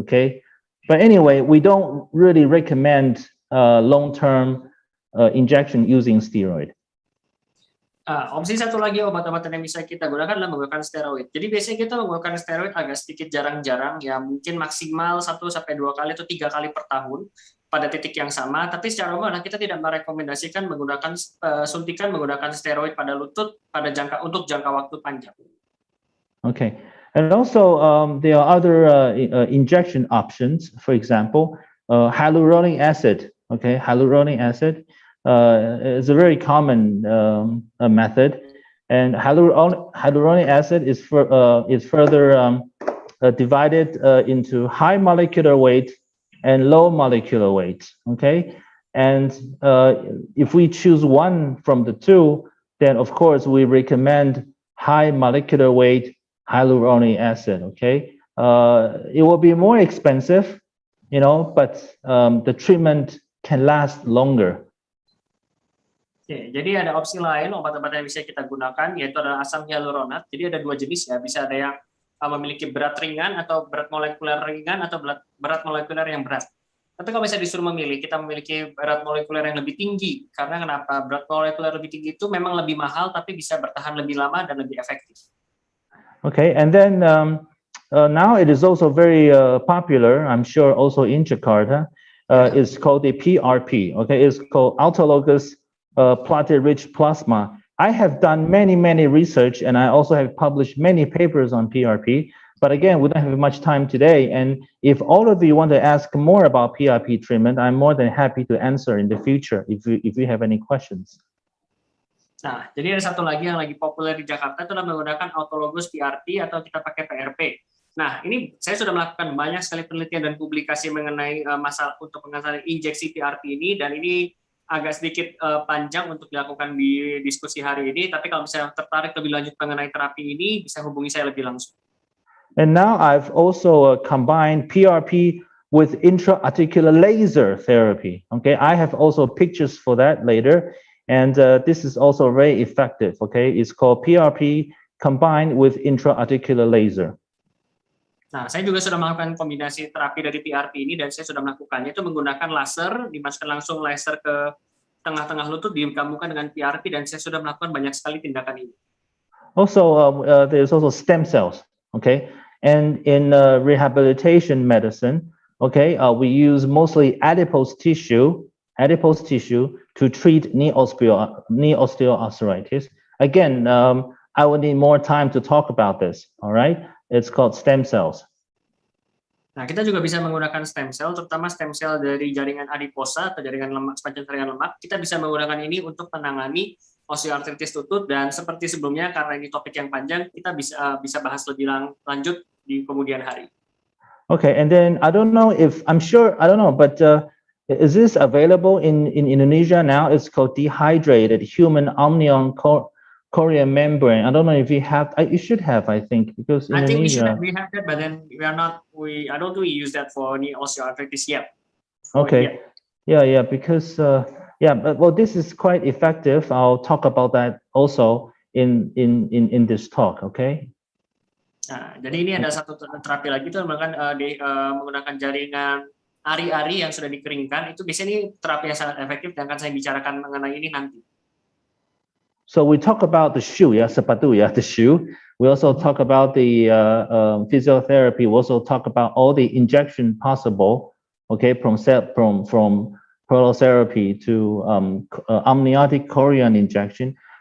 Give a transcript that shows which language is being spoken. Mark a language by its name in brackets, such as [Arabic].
[English] Okay, but anyway, we don't really recommend long-term injection using steroid. [Indonesian] Opsi satu lagi obat-obatan yang bisa kita gunakan adalah menggunakan steroid. Jadi biasanya kita menggunakan steroid agak sedikit jarang-jarang, ya mungkin maksimal 1 sampai 2 kali atau 3 kali per tahun pada titik yang sama. Tapi secara umum kita tidak merekomendasikan menggunakan suntikan menggunakan steroid pada lutut untuk jangka waktu panjang. [English] Okay, and also there are other injection options. For example, hyaluronic acid. Okay, hyaluronic acid is a very common method, and hyaluronic acid is further divided into high molecular weight and low molecular weight. Okay, and if we choose one from the two, then of course we recommend high molecular weight hyaluronic acid. Okay, it will be more expensive, but the treatment can last longer. [Indonesian] Oke, jadi ada opsi lain obat-obatan yang bisa kita gunakan, yaitu adalah asam hyaluronat. Jadi ada 2 jenis ya, bisa ada yang memiliki berat ringan atau berat molekuler ringan atau berat molekuler yang berat. Tapi kalau bisa disuruh memilih, kita memiliki berat molekuler yang lebih tinggi. Karena kenapa? Berat molekuler lebih tinggi itu memang lebih mahal, tapi bisa bertahan lebih lama dan lebih efektif. [English] Okay, and then now it is also very popular, I'm sure also in Jakarta. It's called the PRP. Okay, it's called autologous platelet-rich plasma. I have done many research, and I also have published many papers on PRP. But again, we don't have much time today. And if all of you want to ask more about PRP treatment, I'm more than happy to answer in the future if you have any questions. [Indonesian] Nah, jadi ada satu lagi yang lagi populer di Jakarta, itu adalah menggunakan autologous PRP atau kita pakai PRP. Nah, ini saya sudah melakukan banyak sekali penelitian dan publikasi mengenai masalah untuk pengasaran injeksi PRP ini, dan ini agak sedikit panjang untuk dilakukan di diskusi hari ini. Tapi kalau misalnya tertarik lebih lanjut mengenai terapi ini, bisa hubungi saya lebih langsung. [English] And now I've also combined PRP with intra-articular laser therapy. Okay, I have also pictures for that later, and this is also very effective. Okay, it's called PRP combined with intra-articular laser. [Indonesian] Nah, saya juga sudah melakukan kombinasi terapi dari PRP ini, dan saya sudah melakukannya itu menggunakan laser, dimasukkan langsung laser ke tengah-tengah lutut, digabungkan dengan PRP, dan saya sudah melakukan banyak sekali tindakan ini. [English] Also, there's also stem cells, okay? And in rehabilitation medicine, okay, we use mostly adipose tissue to treat knee osteoarthritis. Again, I will need more time to talk about this, all right? It's called stem cells. [Indonesian] Nah, kita juga bisa menggunakan stem cell, terutama stem cell dari jaringan adiposa atau jaringan lemak, sepanjang jaringan lemak. Kita bisa menggunakan ini untuk menangani osteoartritis lutut, dan seperti sebelumnya, karena ini topik yang panjang, kita bisa bahas lebih lanjut di kemudian hari. [English] Okay, and then I don't know, but is this available in Indonesia now? It's called dehydrated human amnion Korean membrane. I don't know if you have. You should have, I think, because I think Indonesia. we have that, but then I don't think we use that for any osteoarthritis yet. Okay. Yeah, because well, this is quite effective. I'll talk about that also in this talk. Okay. [Indonesian] Nah, jadi ini ada satu terapi lagi itu menggunakan jaringan ari-ari yang sudah dikeringkan. Itu biasanya ini terapi yang sangat efektif, dan akan saya bicarakan mengenai ini nanti. [English] So we talk about the shoe, sepatu, the shoe. We also talk about the physiotherapy. We also talk about all the injection possible, okay, from prolotherapy to amniotic Korean injection.